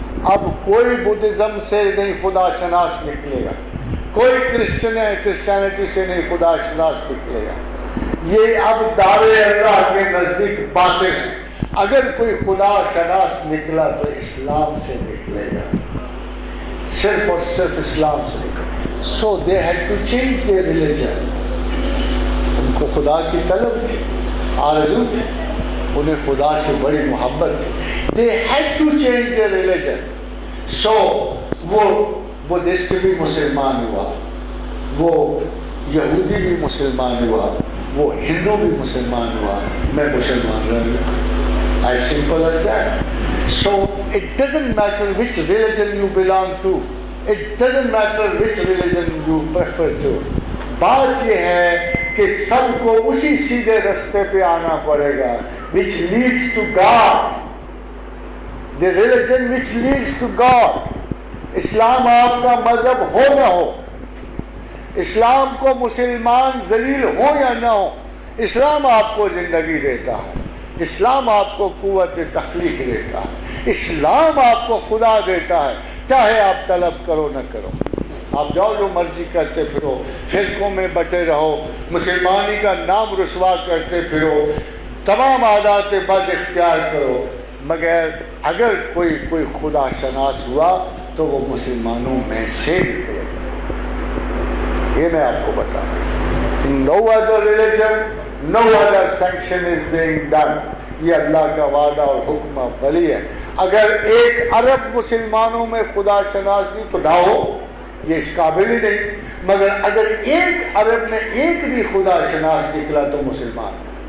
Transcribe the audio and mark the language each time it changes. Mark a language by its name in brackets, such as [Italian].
[Urdu] اب کوئی بدھزم سے نہیں خدا شناس نکلے گا، کوئی کرسچینٹی سے نہیں خدا شناس نکلے گا. یہ اب دعوے اللہ کے نزدیک باطل ہیں. اگر کوئی خدا شناس نکلا تو اسلام سے نکلے گا، صرف اور صرف اسلام سے نکلے. [English] So they had to change their religion. [Urdu] ان کو خدا کی طلب تھی، آرزو تھی، انہیں خدا سے بڑی محبت تھی. [English] They had to change their religion. [Urdu] So وہ بدھسٹ بھی مسلمان ہوا، وہ یہودی بھی مسلمان ہوا، وہ ہندو بھی مسلمان ہوا، میں مسلمان رہ گیا. [English] As simple as that. So it doesn't matter which religion you belong to. It doesn't matter which religion you prefer to. [Urdu] بات یہ ہے کہ سب کو اسی سیدھے رستے پہ آنا پڑے گا [English] which leads to God. The religion which leads to God. [Urdu] اسلام آپ کا مذہب ہو نہ ہو، اسلام کو مسلمان ذلیل ہو یا نہ ہو، اسلام آپ کو زندگی دیتا ہے، اسلام آپ کو قوت تخلیق دیتا ہے، اسلام آپ کو خدا دیتا ہے، چاہے آپ طلب کرو نہ کرو. آپ جاؤ جو مرضی کرتے پھرو، فرقوں میں بٹے رہو، مسلمانی کا نام رسوا کرتے پھرو، تمام عادات بد اختیار کرو، مگر اگر کوئی خدا شناس ہوا تو وہ مسلمانوں میں سے نکلے. یہ میں آپ کو بتا رہا ہوں. [English] No other religion, no other sanction is being done. [Urdu] یہ اللہ کا وعدہ اور حکم ولی ہے. اگر ایک عرب مسلمانوں میں خدا شناس نہیں تو نہ ہو، یہ اس قابل ہی نہیں. مگر اگر ایک عرب میں ایک بھی خدا شناس نکلا تو مسلمان.